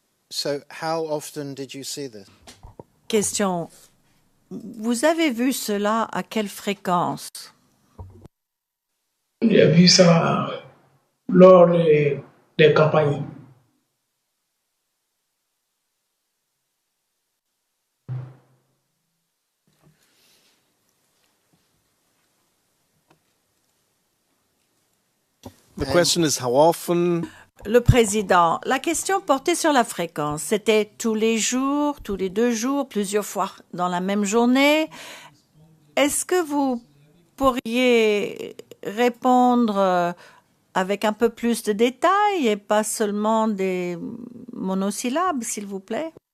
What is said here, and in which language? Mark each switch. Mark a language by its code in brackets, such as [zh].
[en] So, how often did you see this? [fr] Question. Vous avez vu cela à quelle fréquence? J'ai vu ça lors des campagnes. [en] The question is how often. [fr] Le président, la question portait sur la fréquence. C'était tous les jours, tous les 2 jours, plusieurs fois dans la même journée. Est-ce que vous pourriez répondre avec un peu plus de détails et pas seulement des monosyllabes, s'il vous plaît?